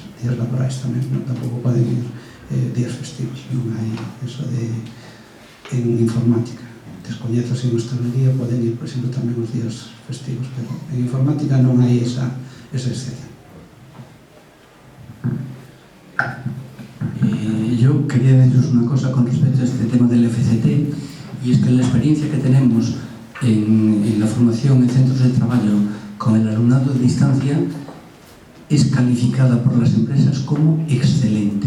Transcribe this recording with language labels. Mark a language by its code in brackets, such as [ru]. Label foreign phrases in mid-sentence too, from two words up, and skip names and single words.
[gl] Días laborais tamén, non? Tampouco poden ir días festivos. Non hai eso de... En informática. Descoñezo se en hostalería poden ir, por exemplo, tamén os días festivos, pero en informática non hai esa excepción. [es] Yo quería deciros una cosa con respecto a este tema del FCT, y es que la experiencia que tenemos en la formación en centros de trabajo con el alumnado de distancia es calificada por las empresas como excelente.